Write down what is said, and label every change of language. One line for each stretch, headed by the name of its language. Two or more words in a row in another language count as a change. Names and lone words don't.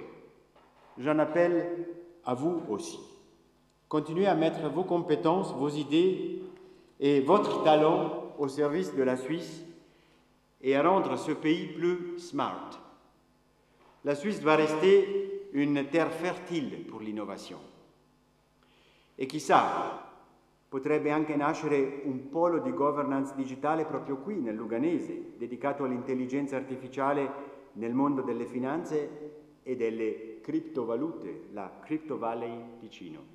French: J'en appelle à vous aussi. Continuez à mettre vos compétences, vos idées et votre talent au service de la Suisse et à rendre ce pays plus smart. La Suisse doit rester une terre fertile pour l'innovation.
Italian: E chissà, potrebbe anche nascere un polo di governance digitale proprio qui, nel Luganese, dedicato all'intelligenza artificiale nel mondo delle finanze e delle criptovalute, la Crypto Valley Ticino.